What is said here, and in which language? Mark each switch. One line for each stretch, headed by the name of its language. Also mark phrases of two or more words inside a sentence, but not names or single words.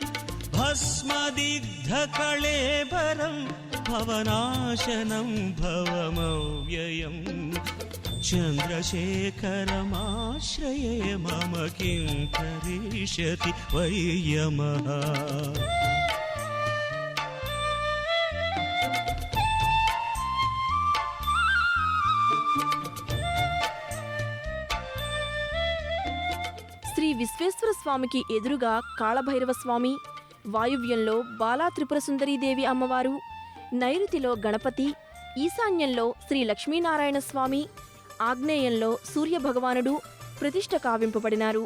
Sanskrit: भस्मदिग्धकळेबरं भवनाशनं भवमव्ययम् चन्द्रशेखरमाश्रये मम किं करिष्यति वै यमः।
Telugu: శ్రీ విశ్వేశ్వర స్వామికి ఎదురుగా కాళభైరవ స్వామి, వాయువ్యంలో బాలా త్రిపుర సుందరీదేవి అమ్మవారు, నైరుతిలో గణపతి, ఈశాన్యంలో శ్రీ లక్ష్మీనారాయణ స్వామి, ఆగ్నేయంలో సూర్యభగవానుడు ప్రతిష్ఠ కావింపబడినారు.